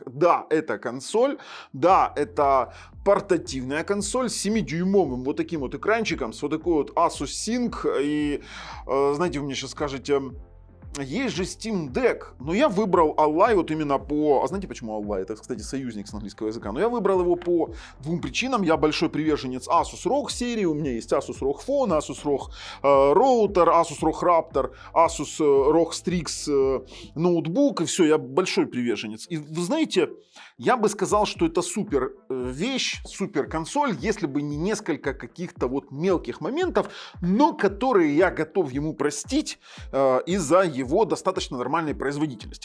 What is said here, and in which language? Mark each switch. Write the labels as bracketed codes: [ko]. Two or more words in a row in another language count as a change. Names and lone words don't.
[ru] Да, это консоль, да, это портативная консоль с 7-дюймовым вот таким вот экранчиком, с вот такой вот Asus Sync. И, знаете, вы мне сейчас скажете, есть же Steam Deck, но я выбрал Ally вот именно по... А знаете, почему Ally? Это, кстати, союзник с английского языка. Но я выбрал его по двум причинам. Я большой приверженец Asus ROG серии. У меня есть Asus ROG Phone, Asus ROG Router, Asus ROG Raptor, Asus ROG Strix ноутбук. И все, я большой приверженец. И вы знаете, я бы сказал, что это супер вещь, супер консоль, если бы не несколько каких-то вот мелких моментов, но которые я готов ему простить из-за его достаточно нормальной производительности.